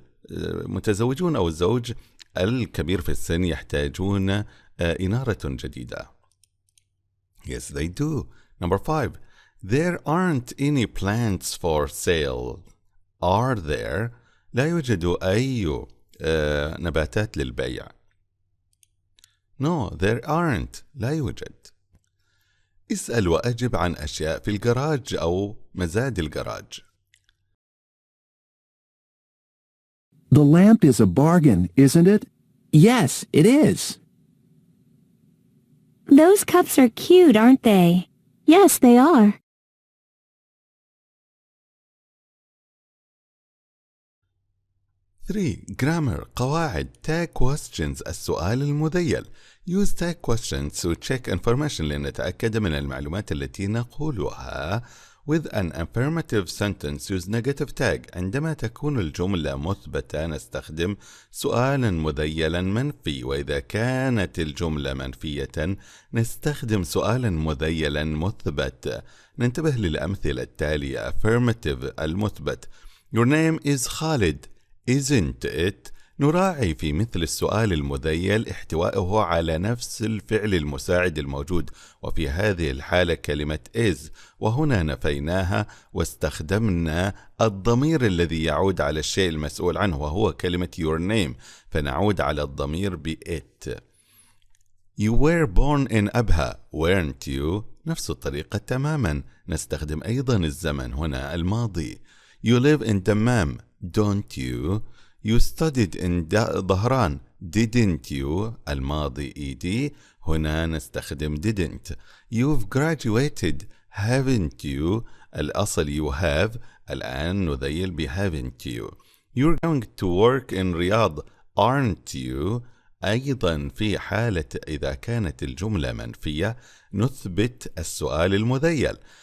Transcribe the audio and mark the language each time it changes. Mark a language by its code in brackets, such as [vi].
[ar] المتزوجون أو الزوج الكبير في السن يحتاجون إنارة جديدة. [en] Yes, they do. Number 5. There aren't any plants for sale, are there? [ar] لا يوجد أي نباتات للبيع. [en] No, there aren't. [ar] لا يوجد. اسأل وأجب عن أشياء في الجراج أو مزاد الجراج. [en] The lamp is a bargain, isn't it? Yes, it is. Those cups are cute, aren't they? Yes, they are. 3. Grammar [ar] قواعد [en] tag questions [ar] السؤال المذيل. [en] Use tag questions to check information [ar] لنتأكد من المعلومات التي نقولها. [en] With an affirmative sentence use negative tag. [ar] عندما تكون الجملة مثبتة نستخدم سؤالا مذيلا منفي، وإذا كانت الجملة منفية نستخدم سؤالا مذيلا مثبت. ننتبه للأمثلة التالية. [en] affirmative [ar] المثبت. [en] Your name is خالد. Isn't it؟ [ar] نراعي في مثل السؤال المذيل احتوائه على نفس الفعل المساعد الموجود، وفي هذه الحالة كلمة is، وهنا نفيناها واستخدمنا الضمير الذي يعود على الشيء المسؤول عنه وهو كلمة [en] your name، [ar] فنعود على الضمير ب it. [en] You were born in أبها weren't you؟ [ar] نفس الطريقة تماما. نستخدم أيضا الزمن هنا الماضي. [en] You live in دمام don't you؟ You studied in ظهران didn't you؟ [ar] الماضي [en] ed، [ar] هنا نستخدم [en] didn't. You've graduated haven't you؟ [ar] الأصل [en] you have، [ar] الآن نذيل ب [en] haven't you. You're going to work in [ar] رياض [en] aren't you؟ [ar] أيضا في حالة إذا كانت الجملة منفية نثبت السؤال المذيل.